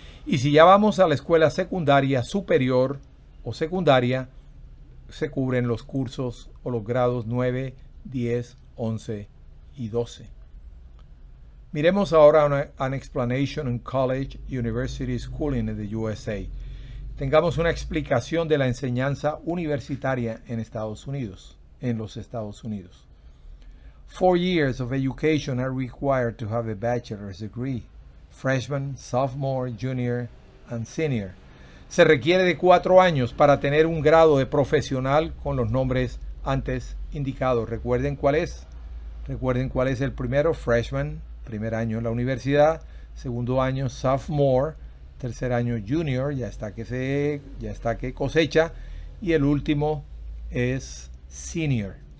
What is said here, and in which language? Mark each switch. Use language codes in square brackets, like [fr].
[es] Y si ya vamos a la escuela secundaria superior o secundaria, se cubren los cursos o los grados 9, 10, 11 y 12. Miremos ahora [en] an explanation on college, university, schooling in the USA. [es] Tengamos una explicación de la enseñanza universitaria en los Estados Unidos. [en] 4 years of education are required to have a bachelor's degree. Freshman, sophomore, junior, and senior. [es] Se requiere de 4 años para tener un grado de profesional con los nombres antes indicados. Recuerden cuál es el primero: freshman, primer año en la universidad; segundo año, sophomore; tercer año, junior, ya está que cosecha; y el último es senior.